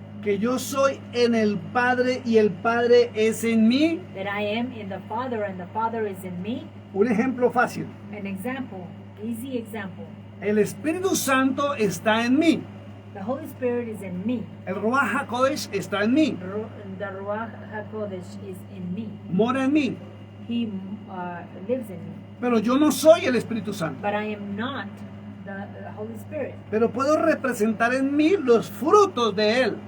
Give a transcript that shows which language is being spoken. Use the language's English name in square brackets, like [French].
[Spanish] Que yo soy en el Padre y el Padre es en mí. [English] That I am in the Father and the Father is in me? [Spanish] Un ejemplo fácil. [English] An example, easy example. [Spanish] El Espíritu Santo está en mí. [English] The Holy Spirit is in me. [Spanish] El Ruach HaKodesh está en mí. [English] The Ruach HaKodesh is in me. [Spanish] Mora en mí. [English] He lives in me. [Spanish] Pero yo no soy el Espíritu Santo. [English] But I am not the Holy Spirit. [Spanish] Pero puedo representar en mí los frutos de Él.